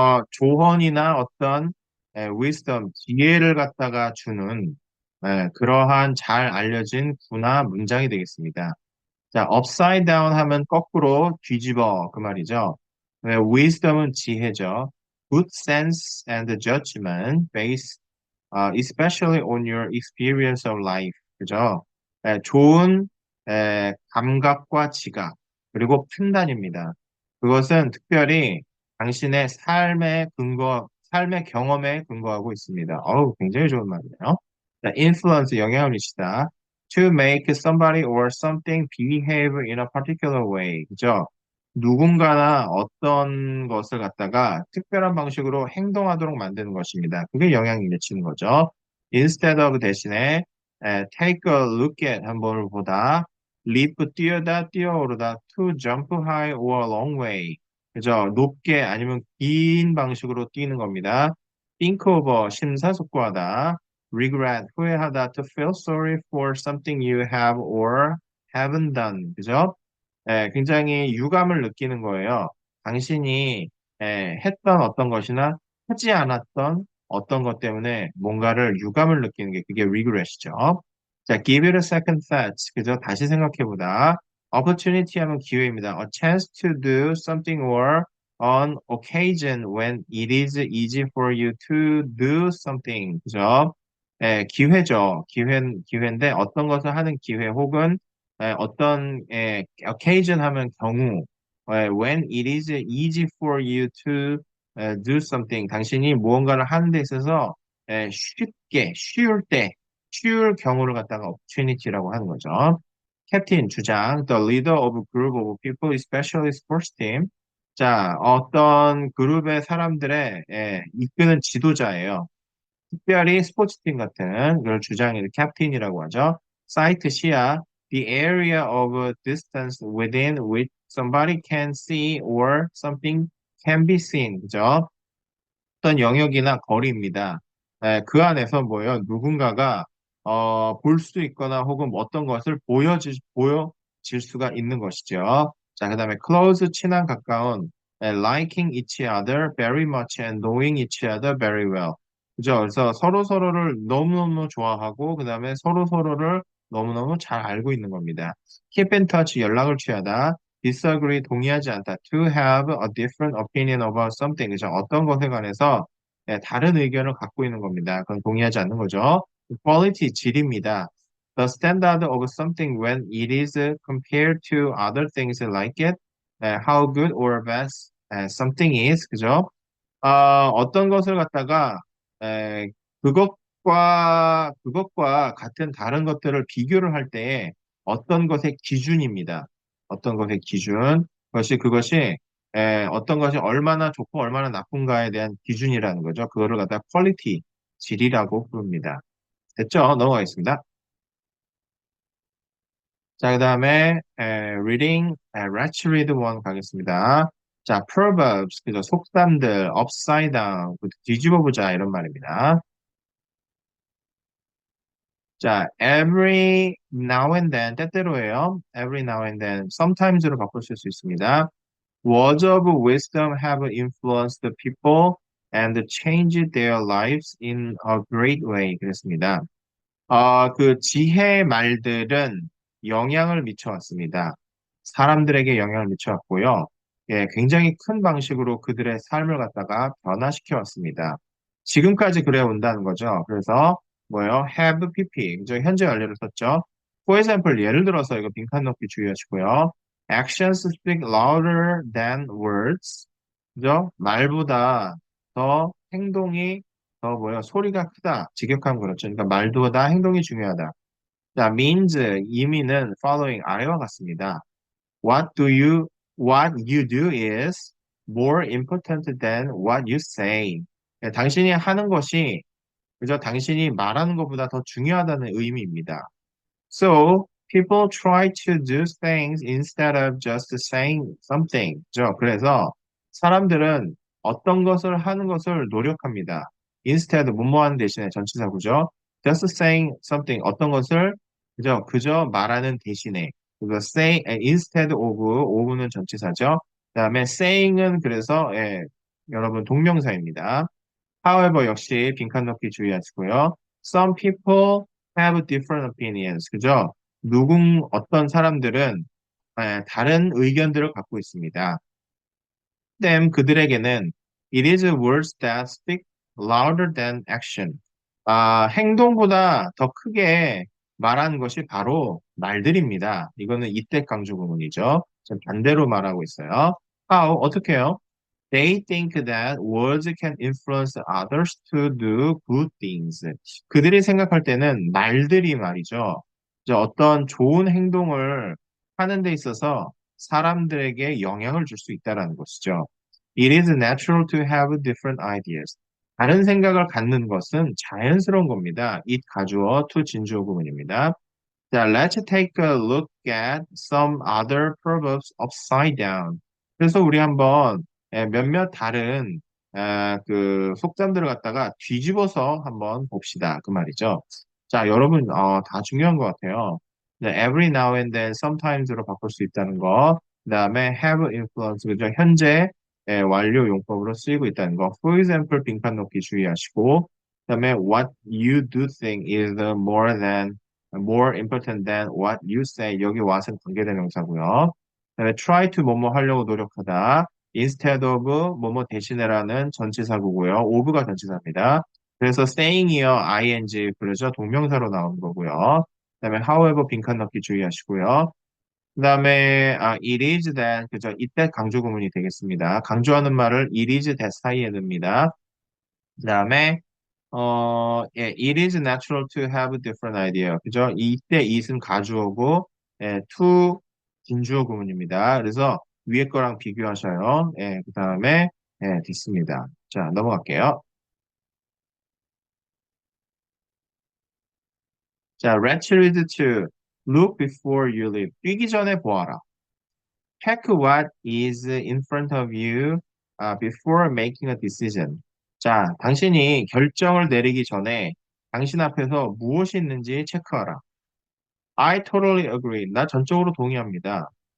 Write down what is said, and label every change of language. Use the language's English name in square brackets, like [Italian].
[Korean] 조언이나 어떤 wisdom, 지혜를 갖다가 주는 그러한 잘 알려진 구나 문장이 되겠습니다. 자, upside down 하면 거꾸로 뒤집어 그 말이죠. wisdom은 지혜죠. [English] Good sense and judgment based especially on your experience of life. [Korean] 그죠? 좋은 감각과 지각, 그리고 판단입니다. 그것은 특별히 당신의 삶의 경험에 근거하고 있습니다. 어우, 굉장히 좋은 말이네요. 자, influence, 영향을 미치다. [English] To make somebody or something behave in a particular way. [Korean] 그죠? 누군가나 어떤 것을 갖다가 특별한 방식으로 행동하도록 만드는 것입니다. 그게 영향을 미치는 거죠. [English] Instead of [Korean] 대신에 [English] take a look at [Korean] 한 번을 보다 [English] leap [Korean] 뛰어다 뛰어오르다 [English] to jump high or a long way [Korean] 그죠? 높게 아니면 긴 방식으로 뛰는 겁니다. [English] think over [Korean] 심사숙고하다 [English] regret [Korean] 후회하다 [English] to feel sorry for something you have or haven't done. [Korean] 그죠? 굉장히 유감을 느끼는 거예요. 당신이 했던 어떤 것이나 하지 않았던 어떤 것 때문에 뭔가를 유감을 느끼는 게 그게 regret이죠. [English] 자, give it a second thought. [Korean] 그죠? 다시 생각해보다. opportunity 하면 기회입니다. [English] a chance to do something or on occasion when it is easy for you to do something. [Korean] 그죠? 기회죠. 기회인데 어떤 것을 하는 기회 혹은 어떤 occasion 하면 경우 [English] when it is easy for you to do something [Korean] 당신이 무언가를 하는 데 있어서 쉽게 쉬울 경우를 갖다가 opportunity라고 하는 거죠. [English] 캡틴 주장 the leader of a group of people especially sports team 자 [Korean] 어떤 그룹의 사람들의 이끄는 지도자예요. 특별히 스포츠팀 같은 걸 주장하는 캡틴이라고 하죠. [English] 사이트 시야, the area of distance within which somebody can see or something can be seen. [Korean] 그죠? 어떤 영역이나 거리입니다. 그 안에서 뭐예요? 누군가가 볼 수 있거나 혹은 어떤 것을 보여질 수가 있는 것이죠. 자, 그 다음에 [English] close, [Korean] 친한, 가까운, [English] liking each other very much and knowing each other very well. [Korean] 그죠? 그래서 서로 서로를 너무너무 좋아하고, 그 다음에 서로 서로를 너무너무 잘 알고 있는 겁니다. [English] keep in touch, [Korean] 연락을 취하다. disagree, 동의하지 않다. [English] to have a different opinion about something. [Korean] 그죠? 어떤 것에 관해서 다른 의견을 갖고 있는 겁니다. 그건 동의하지 않는 거죠. quality, 질입니다. [English] The standard of something when it is compared to other things like it, how good or bad something is. [Korean] 그죠? 어떤 것을 갖다가 에, 그것과 같은 다른 것들을 비교를 할 때에 어떤 것의 기준입니다. 어떤 것의 기준. 그것이 어떤 것이 얼마나 좋고 얼마나 나쁜가에 대한 기준이라는 거죠. 그거를 갖다 퀄리티, 질이라고 부릅니다. 됐죠? 넘어가겠습니다. 자, 그 다음에 reading, [English] let's read one [Korean] 가겠습니다. 자, proverbs, 그죠? 속담들, upside down, 뒤집어 보자 이런 말입니다. 자, [English] every now and then, [Korean] 때때로예요. [English] every now and then, sometimes로 [Korean] 바꾸실 수 있습니다. [English] Words of wisdom have influenced the people and changed their lives in a great way. [Korean] 그랬습니다. 그 지혜의 말들은 영향을 미쳐왔습니다. 사람들에게 영향을 미쳐왔고요. 굉장히 큰 방식으로 그들의 삶을 갖다가 변화시켜 왔습니다. 지금까지 그래 온다는 거죠. 그래서 뭐예요? have pp. 그죠? 현재 완료를 썼죠. [English] For example, [Korean] 예를 들어서 이거 빈칸 넣기 주의하시고요. [English] Actions speak louder than words. [Korean] 그죠? 말보다 더 행동이 더 뭐야 소리가 크다. 직역하면 그렇죠. 그러니까 말보다 행동이 중요하다. 자, means 의미는 following 아래와 같습니다. [English] What do you what you do is more important than what you say. [Korean] 당신이 하는 것이 그저 당신이 말하는 것보다 더 중요하다는 의미입니다. [English] So people try to do things instead of just saying something. [Korean] 그죠? 그래서 사람들은 어떤 것을 하는 것을 노력합니다. Instead 뭐뭐 하는 대신에 전치사구죠. [English] Just saying something [Korean] 어떤 것을 그저 말하는 대신에 그래서 [English] say instead of [Korean] 는 전치사죠. 그다음에 saying은 그래서 여러분 동명사입니다. However 역시 빈칸 넣기 주의하시고요. [English] Some people have different opinions. [Korean] 그죠? 어떤 사람들은 다른 의견들을 갖고 있습니다. 그들에게는 [English] it is words that speak louder than action. [Korean] 행동보다 더 크게 말하는 것이 바로 말들입니다. 이거는 이때 강조 구문이죠. 지금 반대로 말하고 있어요. How? 어떻게 해요? [English] They think that words can influence others to do good things. [Korean] 그들이 생각할 때는 말들이 말이죠. 이제 어떤 좋은 행동을 하는 데 있어서 사람들에게 영향을 줄 수 있다는 것이죠. [English] It is natural to have different ideas. [Korean] 다른 생각을 갖는 것은 자연스러운 겁니다. it 가주어 to 진주어 구문입니다. [English] 자, let's take a look at some other proverbs upside down. [Korean] 그래서 우리 한번 몇몇 다른 그 속담들을 갖다가 뒤집어서 한번 봅시다. 그 말이죠. 자, 여러분 다 중요한 것 같아요. 네, [English] every now and then, [Korean] sometimes로 바꿀 수 있다는 거. 그다음에 [English] have influence, [Korean] 그죠? 현재 완료 용법으로 쓰이고 있다는 거. [English] For example, [Korean] 빈칸 넣기 주의하시고. [English] 그다음에 what you do think is more important than what you say. [Korean] 여기 what은 관계대명사고요. 그다음에 [English] try to [Korean] 뭐뭐 하려고 노력하다. instead of 뭐뭐 대신에라는 전치사구고요. of가 전치사입니다. 그래서 [English] staying here ing [Korean] 그러죠. 동명사로 나온 거고요. 그다음에 however 빈칸 넣기 주의하시고요. 그다음에 [English] it is that [Korean] 그죠? 이때 강조 구문이 되겠습니다. 강조하는 말을 it is that 사이에 넣습니다. 그다음에 예, [English] it is natural to have different idea. [Korean] 그죠? 이때 it은 가주어고 to 진주어 구문입니다. 그래서 위에 거랑 비교하셔요. 예, 그다음에 됐습니다. 자, 넘어갈게요. [English] 자, let's read to look before you leave. [Korean] 뛰기 전에 보아라. [English] Check what is in front of you before making a decision. [Korean] 자, 당신이 결정을 내리기 전에 당신 앞에서 무엇이 있는지 체크하라. [English] I totally agree. [Korean] 나 전적으로 동의합니다.